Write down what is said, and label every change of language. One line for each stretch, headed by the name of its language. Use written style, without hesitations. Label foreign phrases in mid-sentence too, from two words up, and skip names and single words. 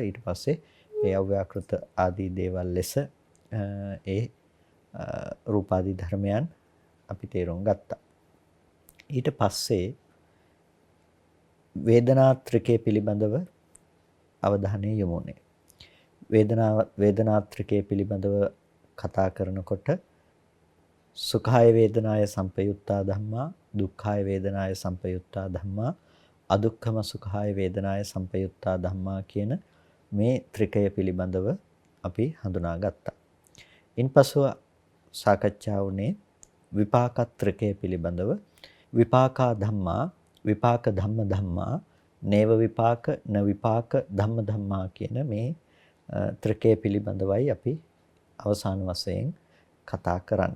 Sinhala: ඊට පස්සේ ඒ අව්‍යාකෘත ආදී දේවල් ලෙස ඒ රූපාදී ධර්මයන් අපි තේරුම් ගත්තා. ඊට පස්සේ වේදනා ත්‍රිකය පිළිබඳව අවධානය යොමුනේ. වේදනා ත්‍රිකය පිළිබඳව කතා කරනකොට
Pali: සුඛාය වේදනාය සංපයුත්තා ධම්මා, දුක්ඛාය වේදනාය සංපයුත්තා ධම්මා, අදුක්ඛම සුඛාය වේදනාය සංපයුත්තා ධම්මා
Sinhala: කියන මේ ත්‍රිකය පිළිබඳව අපි හඳුනාගත්තා. ඉන්පසුව සාකච්ඡා වුණේ විපාක ත්‍රිකය පිළිබඳව.
Pali: විපාකා ධම්මා, විපාක ධම්ම ධම්මා, නේව විපාක, න විපාක ධම්ම ධම්මා
Sinhala: කියන මේ ත්‍රිකය පිළිබඳවයි අපි අවසාන වශයෙන් කතා කරන්නේ.